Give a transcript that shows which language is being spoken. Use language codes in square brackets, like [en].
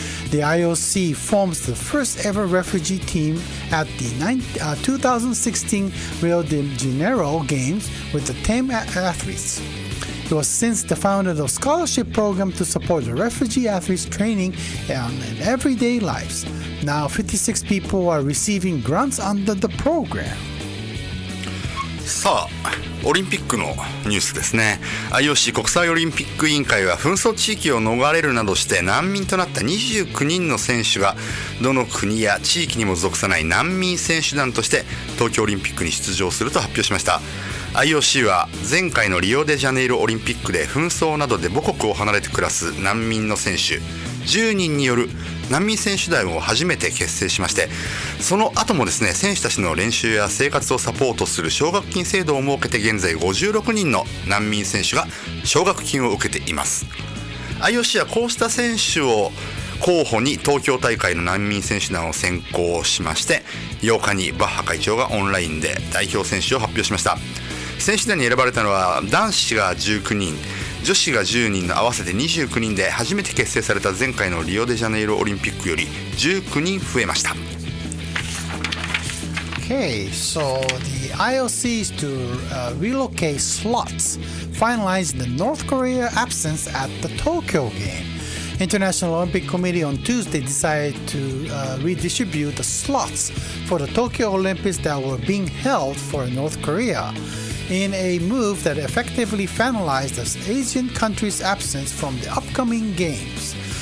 [en] The IOC forms the first ever refugee team at the 2016 Rio de Janeiro Games with the 10 athletes. It was since the founder of the scholarship program to support the refugee athletes' training and everyday lives. Now 56 people are receiving grants under the program. [ja] さあ、オリンピックのニュースですね。IOC 国際オリンピック委員会は紛争地域を逃れるなどして難民となった29人の選手がどの国や地域にも属さない難民選手団として東京オリンピックに出場すると発表しました。 IOC は前回のリオデジャネイロオリンピックで紛争などで母国を離れて暮らす難民の選手10人による難民選手団を初めて結成しまして、その後もですね、選手たちの練習や生活をサポートする奨学金制度を設けて現在56人の難民選手が奨学金を受けています。 IOC はこうした選手を候補に東京大会の難民選手団を選考しまして、8日にバッハ会長がオンラインで代表選手を発表しました。選手団に選ばれたのは男子が19人、女子が10人の合わせて29人で初めて結成された前回のリオデジャネイロオリンピックより19人増えました。 [en] Okay, so the IOC is to relocate slots, finalizing the North Korea absence at the Tokyo game. International Olympic Committee on Tuesday decided to redistribute the slots for the Tokyo Olympics that were being held for North Korea, in a move that effectively finalized the Asian country's absence from the upcoming games.